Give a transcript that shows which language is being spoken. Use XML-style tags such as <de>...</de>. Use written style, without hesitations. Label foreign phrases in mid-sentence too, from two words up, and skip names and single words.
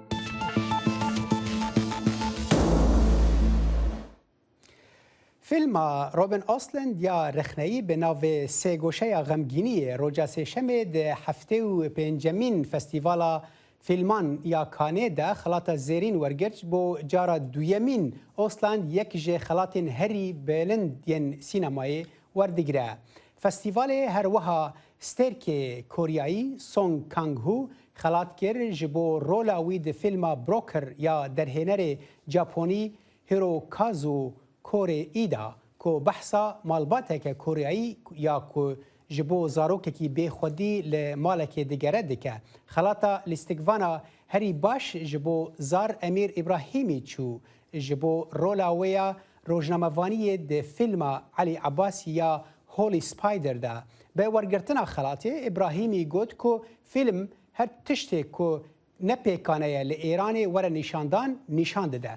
<ku>فیلما روبن ئۆسلند یا رەخنەیی بە ناوێ سێگۆشەیە غەمگینیە ڕۆژە سێشەمێ هەفتێ و پێنجەمین فەستیڤاڵە فیلمان یا کانێدا خەڵاتە زێرین وەرگرت بۆ جارە دوویەمین ئۆسلاند یەک ژێ خەڵاتین هەری بێلندێن سینەمایê وەردەگرە. فەستیڤالê هەروەها ستێرکê کوریایî سۆنگ کانگ-هو خەڵات کرد ji bo rola wî di fîlma Broker ya derhênerê Japonî Hirokazu Koreîda ku behsa malbateke Koreayî ya ku ji bo zarokekî bêxwedî li malekê digere dike. Xelata lîstikvana herî baş ji bo Zar Emîr İbrahîmî çû ji bo rola wê ya rojnamevaniyê di fîlma Elî Abbasî ya Holy Spider da be wergirtina xelatê İbrahîmî got ku fîlm her tiştê ku nepêkaneye li Îranê were nîşandan nîşan dide.</ku>